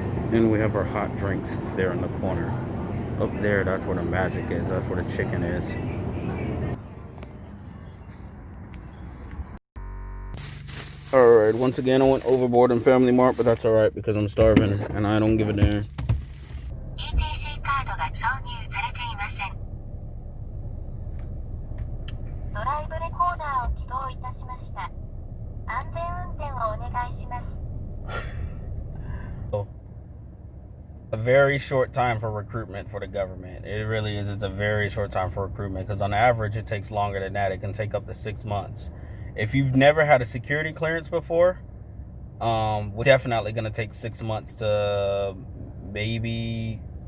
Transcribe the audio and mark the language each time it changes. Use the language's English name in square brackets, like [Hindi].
[English] And we have our hot drinks there in the corner. Up there, that's where the magic is. That's where the chicken is. Alright, once again, I went overboard in Family Mart, but that's alright because I'm starving and I don't give a damn. [Japanese] ETC カードが挿入されていません。ドライブレコーダーを起動いたしました。安全運転をお願いします。 [English] A very short time for recruitment for the government. It really is. It's a very short time for recruitment because on average it takes longer than that. It can take up to 6 months. If you've never had a security clearance before, we're definitely going to take 6 months to maybe...